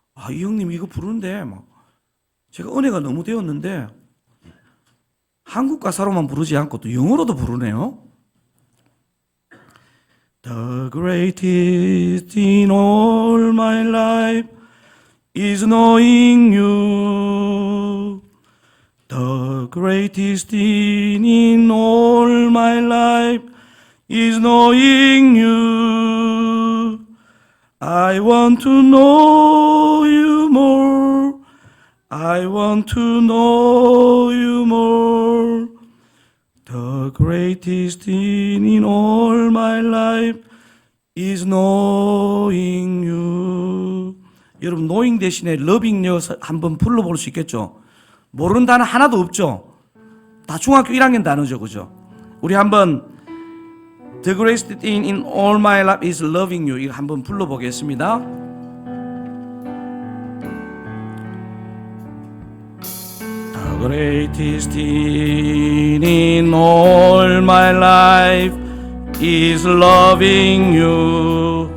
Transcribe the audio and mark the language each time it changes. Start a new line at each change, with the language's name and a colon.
Korean: 이 형님 이거 부르는데 제가 은혜가 너무 되었는데 한국 가사로만 부르지 않고 또 영어로도 부르네요.
English: The greatest in all my life is knowing you. The greatest thing in all my life is knowing you. I want to know you more. I want to know you more. The greatest thing in all my life is knowing you.
Korean: 여러분, knowing 대신에
English: loving you
Korean: 한번 불러볼 수 있겠죠? 모르는 단어 하나도 없죠? 다 중학교 1학년 단어죠, 그죠? 우리 한번
English: The greatest thing in all my life is loving you,
Korean: 이거 한번 불러보겠습니다.
English: The greatest thing in all my life is loving you.